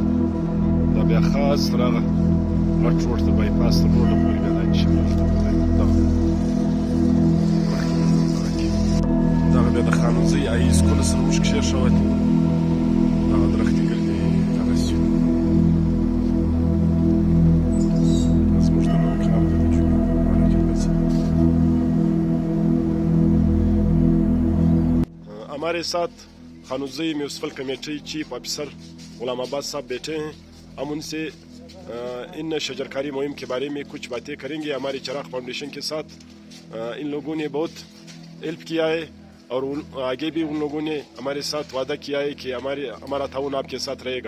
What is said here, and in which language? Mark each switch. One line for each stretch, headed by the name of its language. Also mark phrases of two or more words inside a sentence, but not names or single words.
Pashto: دا بیا خاص تر هغه غټ روډ د بایپاس تر روډه پورې بیا دا ان شاء الله دغه بیا د خانوزۍ
English: high school
Pashto: سره موږ کېښولې. دغه درختې ګردې دغسې دا زموږ د نوي کار دی چې
Urdu: ہمارے ساتھ خانوزئی
English: municipal committee chief officer
Urdu: غلام عباس صاحب بیٹھے ہیں. ہم ان سے ان شجرکاری مہم کے بارے میں کچھ باتیں کریں گے. ہمارے چراغ فاؤنڈیشن کے ساتھ ان لوگوں نے بہت ہیلپ کیا ہے اور آگے بھی ان لوگوں نے ہمارے ساتھ وعدہ کیا ہے کہ ہمارا ٹاؤن آپ کے ساتھ رہے گا.